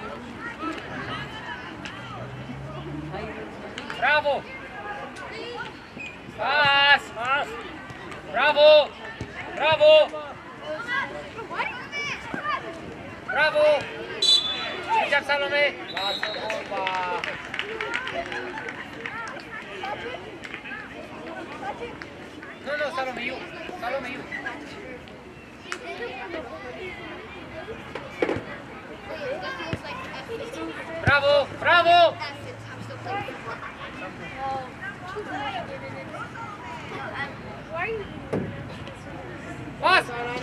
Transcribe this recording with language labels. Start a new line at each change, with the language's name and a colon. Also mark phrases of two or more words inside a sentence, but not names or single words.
Romanian: Bravo! Pas! Pas! Bravo! Bravo! Bravo! Good Salome! Lasă bomba!
English: No, no, Salome, you! Salome, you!
Romanian: Bravo! Bravo! Pas!